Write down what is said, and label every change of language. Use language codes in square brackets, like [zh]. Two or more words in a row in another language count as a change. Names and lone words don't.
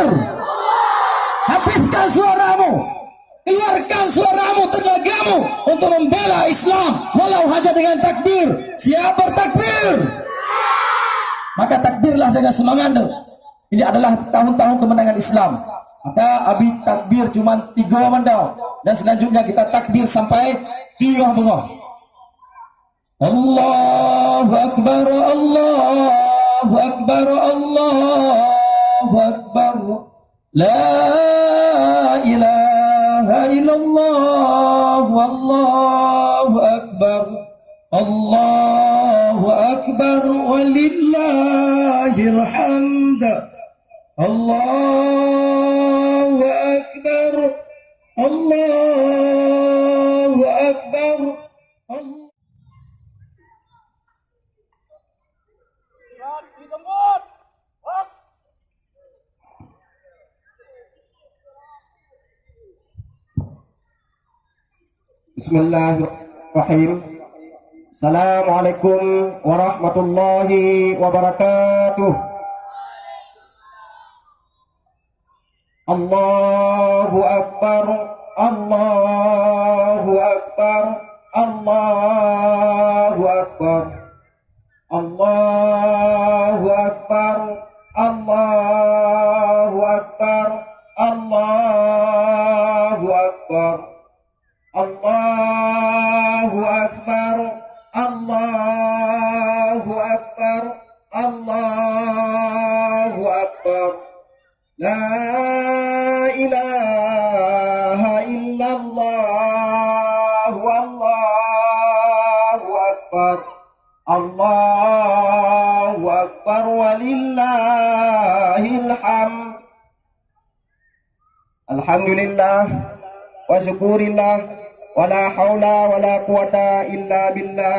[id] Habiskan suaramu, keluarkan suaramu, tenagamu untuk membela Islam walau hanya dengan takbir. Siap bertakbir? Maka takbirlah dengan semangat. Ini adalah tahun-tahun kemenangan Islam. Maka Abi takbir cuma 3 mandau, dan selanjutnya kita takbir sampai 3 bengah. [ar] الله أكبر، الله أكبر، الله أكبر. لا إله إلا الله والله أكبر. الله أكبر ولله الحمد. الله أكبر، الله أكبر. [id] Siap di tempat. Hak. [ar] بسم الله الرحمن الرحيم. السلام عليكم ورحمة الله وبركاته. Allahu أكبر، الله أكبر، الله أكبر، الله أكبر، الله أكبر، الله أكبر، الله أكبر، الله أكبر، الله أكبر. لا إله إلا الله والله أكبر الله أكبر ولله الحمد. الحمد لله وشكر الله ولا حول ولا قوة إلا بالله.